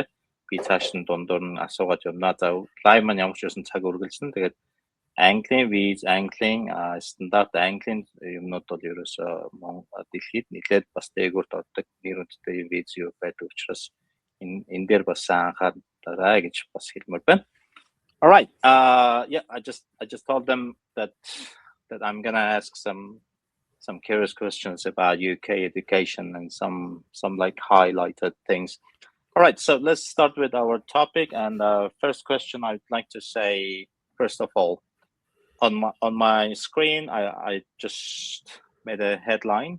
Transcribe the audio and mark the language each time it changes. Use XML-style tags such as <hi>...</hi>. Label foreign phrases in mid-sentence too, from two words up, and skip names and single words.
<mn>Би цааш нь дундуур нь асуугаад явна. За лайв маань ямар ч байсан цаг үргэлжлэн. Тэгээд английн виз, английн стандарт английн юмнууд бол ерөөсөө дэлхийд нэлээд бас дээгүүрт ордог нэр хүндтэй виз юу байдаг учраас энэ дээр бас анхаарай гэж бас хэлмээр байна.</mn> <en>All right. Yeah, I just told them that I'm gonna ask some curious questions about UK education and some like highlighted things. All right, so let's start with our topic. And first question I'd like to say, first of all, on my screen, I just made a headline.</en>